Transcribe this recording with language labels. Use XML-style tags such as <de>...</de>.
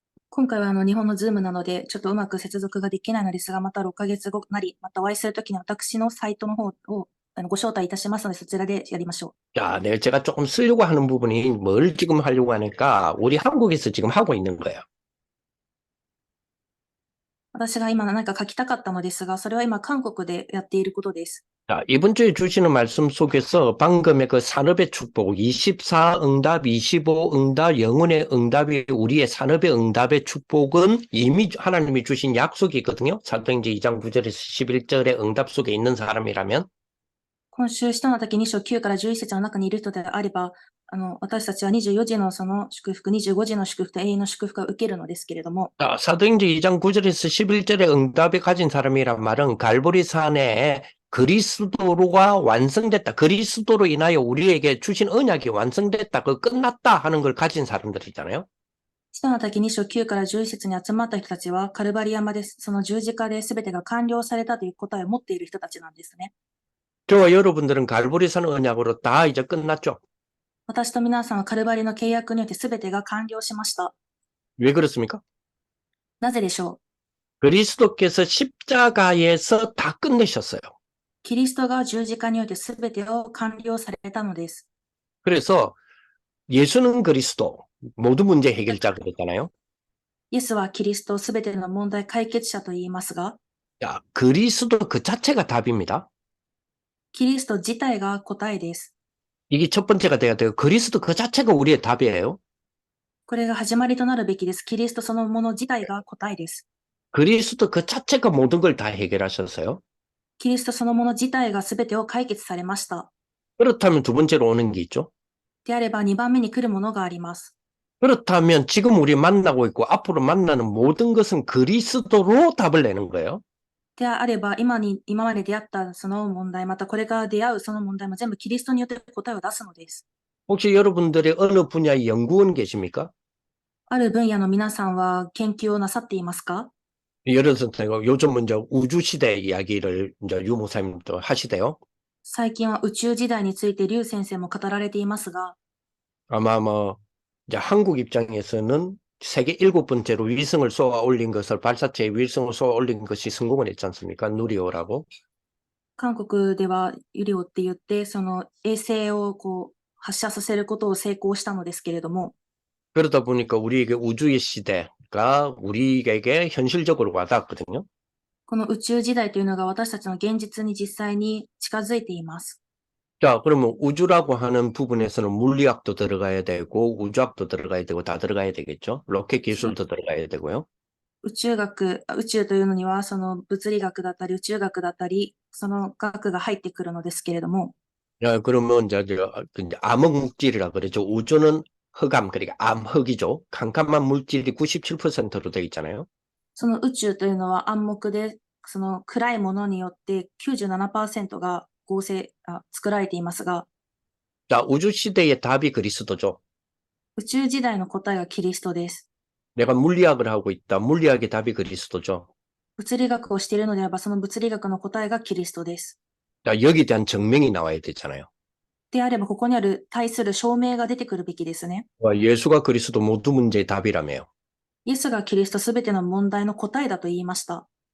<ja>今回は日本のズームなので、ちょっとうまく接続ができないのですが、また6ヶ月後なり、またお会いするときに私のサイトの方をご招待いたしますので、そちらでやりましょう。</ja> <ko>자, 네, 제가 조금 쓰려고 하는 부분이 뭘 지금 하려고 하니까 우리 한국에서 지금 하고 있는 거예요.</ko> <ja>私が今何か書きたかったのですが、それは今韓国でやっていることです。</ja> <ko>자, 이번 주에 주시는 말씀 속에서 방금의 그 산업의 축복, 24 응답, 25 응답, 영혼의 응답이 우리의 산업의 응답의 축복은 이미 하나님이 주신 약속이 있거든요. 사도행전 2장 9절에서 11절의 응답 속에 있는 사람이라면.</ko> <ja>今週、使徒の時2章9から11節の中にいる人であれば、私たちは24時のその祝福、25時の祝福と永遠の祝福を受けるのですけれども、</ja> <ko>자, 사도행전 2장 9절에서 11절의 응답에 가진 사람이란 말은 갈보리산에 그리스도로가 완성됐다. 그리스도로 인하여 우리에게 주신 언약이 완성됐다. 그 끝났다 하는 걸 가진 사람들이잖아요.</ko> <ja>使徒の時2章9から11節に集まった人たちは、カルバリ山でその十字架で全てが完了されたという答えを持っている人たちなんですね。</ja> <ko>저와 여러분들은 갈보리산 언약으로 다 이제 끝났죠.</ko> <ja>私と皆さんはカルバリの契約によって全てが完了しました。</ja> <ko>왜 그렇습니까?</ko> <ja>なぜでしょう。</ja> <ko>그리스도께서 십자가에서 다 끝내셨어요.</ko> <ja>キリストが十字架においてすべてを完了されたのです。</ja> <ko>그래서 예수는 그리스도, 모든 문제 해결자 그랬잖아요.</ko> <ja>イエスはキリストすべての問題解決者と言いますが、</ja> <ko>자, 그리스도 그 자체가 답입니다.</ko> <ja>キリスト自体が答えです。</ja> <ko>이게 첫 번째가 돼야 돼요. 그리스도 그 자체가 우리의 답이에요.</ko> <ja>これが始まりとなるべきです。キリストそのもの自体が答えです。</ja> <ko>그리스도 그 자체가 모든 걸 다 해결하셨어요.</ko> <ja>キリストそのもの自体がすべてを解決されました。</ja> <ko>그렇다면 두 번째로 오는 게 있죠.</ko> <ja>であれば2番目に来るものがあります。</ja> <ko>그렇다면 지금 우리 만나고 있고 앞으로 만나는 모든 것은 그리스도로 답을 내는 거예요.</ko> <ja>であれば今まで出会ったその問題、またこれから出会うその問題も全部キリストによって答えを出すのです。</ja> <ko>혹시 여러분들의 어느 분야의 연구원 계십니까?</ko> <ja>ある分野の皆さんは研究をなさっていますか？</ja> <ko>예를 들어서 요즘 이제 우주시대 이야기를 이제 유 목사님도 하시대요.</ko> <ja>最近は宇宙時代について劉先生も語られていますが、</ja> <ko>아마 이제 한국 입장에서는 세계 7번째로 위성을 쏘아 올린 것을 발사체에 위성을 쏘아 올린 것이 성공을 했지 않습니까? 누리호라고.</ko> <ja>韓国ではユリオって言って、その衛星を発射させることを成功したのですけれども、</ja> <ko>그러다 보니까 우리에게 우주의 시대가 우리에게 현실적으로 와닿았거든요.</ko> <ja>この宇宙時代というのが私たちの現実に実際に近づいています。</ja> <ko>자, 그러면 우주라고 하는 부분에서는 물리학도 들어가야 되고 우주학도 들어가야 되고 다 들어가야 되겠죠. 로켓 기술도 들어가야 되고요.</ko> <ja>宇宙というのにはその物理学だったり宇宙学だったり、その学が入ってくるのですけれども、</ja> <ko>야, 그러면 이제 암흑 물질이라 그러죠. 우주는 흑암, 그러니까 암흑이죠. 캄캄한 물질이 97%로 되어 있잖아요.</ko> <ja>その宇宙というのは暗黙で、その暗いものによって97%が作られていますが、</ja> <ko>자, 우주 시대의 답이 그리스도죠.</ko> <ja>宇宙時代の答えがキリストです。</ja> <ko>내가 물리학을 하고 있다. 물리학의 답이 그리스도죠.</ko> <ja>物理学をしているのであれば、その物理学の答えがキリストです。</ja> <ko>자, 여기에 대한 증명이 나와야 되잖아요.</ko> <ja>であれば、ここにある対する証明が出てくるべきですね。</ja> <ko>예수가 그리스도 모든 문제의 답이라며요.</ko> <ja>イエスがキリストすべての問題の答えだと言いました。</ja>